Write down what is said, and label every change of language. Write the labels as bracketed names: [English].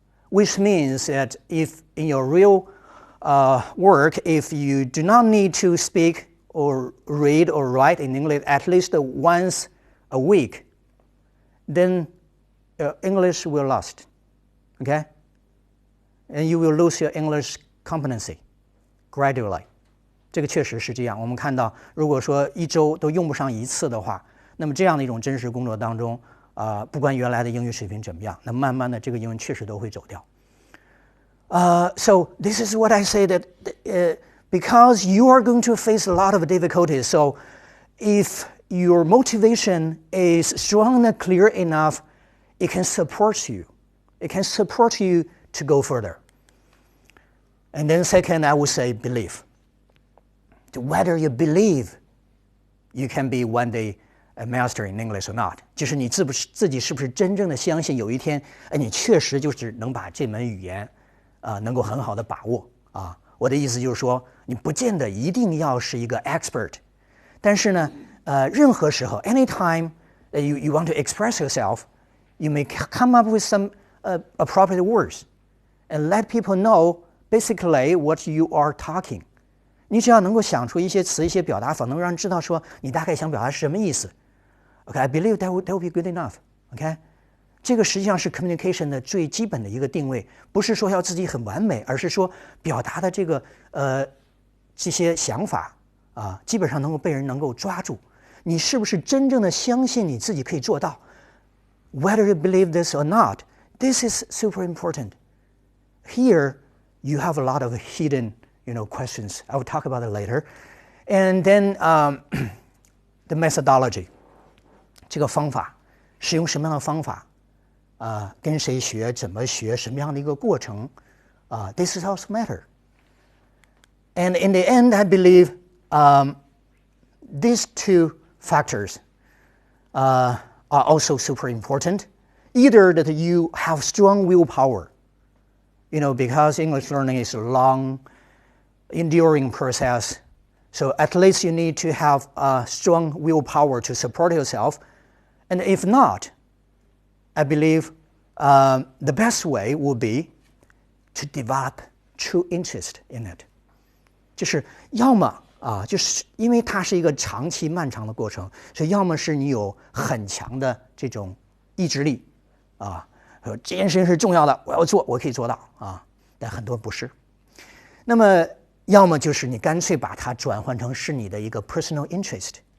[English] Which means that if in your real work, if you do not need to speak or read or write in English at least once a week, then English will lost. Okay? And you will lose your English competency gradually. [Chinese] 这个确实是这样。我们看到，如果说1周都用不上1次的话，那么这样的一种真实工作当中，不管原来的英语水平怎么样，那慢慢的这个英文确实都会走掉。 [English] So this is what I say that because you are going to face a lot of difficulties. So if your motivation is strong and clear enough, it can support you. It can support you to go further. And then second, I would say belief. Whether you believe you can be one day a master in English or not， [Chinese] 就是你自己是不是真正的相信有一天，你确实就是能把这门语言能够很好的把握啊。我的意思就是说，你不见得一定要是一个 [English] expert， [Chinese] 但是呢，任何时候 [English] anytime you want to express yourself, you may come up with some appropriate words and let people know basically what you are talking. [Chinese] 你只要能够想出一些词、一些表达法，能让人知道说你大概想表达是什么意思。 [English] Okay, I believe that will be good enough. [Chinese] Okay, 这个实际上是 communication 的最基本的一个定位，不是说要自己很完美，而是说表达的这个这些想法基本上能够被人能够抓住。你是不是真正的相信你自己可以做到 [English] ？Whether you believe this or not, this is super important. Here, you have a lot of hidden questions. I will talk about it later. And then the methodology. [Chinese] 这个方法，使用什么样的方法？跟谁学？怎么学？什么样的一个过程？ [English] This is also matter. And in the end, I believe these two factors are also super important. Either that you have strong willpower, because English learning is a long, enduring process. So at least you need to have a strong willpower to support yourself. And if not, I believe the best way would be to develop true interest in it. [Chinese] 就是要么就是因为它是一个长期漫长的过程，所以要么是你有很强的这种意志力说这件事情是重要的，我要做，我可以做到但很多不是。那么要么就是你干脆把它转换成是你的一个 personal interest.